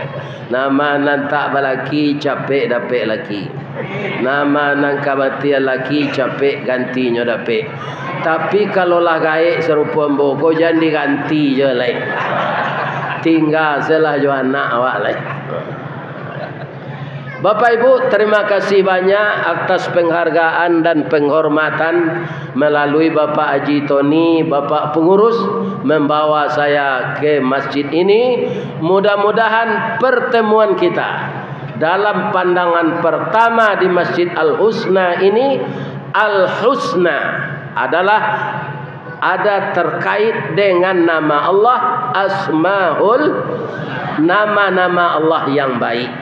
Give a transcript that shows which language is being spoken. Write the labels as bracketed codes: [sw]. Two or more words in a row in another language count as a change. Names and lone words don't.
[min] Nama nan tak balaki capek dapet laki. Nama nan kematian laki capek gantinya dapet. Tapi kalau lah gaek serupa mboko jangan diganti je lai. Tinggal selah jo anak awak lai. [id] Bapak Ibu, terima kasih banyak atas penghargaan dan penghormatan melalui Bapak Haji Tony, Bapak pengurus membawa saya ke masjid ini. Mudah-mudahan pertemuan kita dalam pandangan pertama di Masjid Al-Husna ini, Al-Husna adalah ada terkait dengan nama Allah, Asmaul, nama-nama Allah yang baik.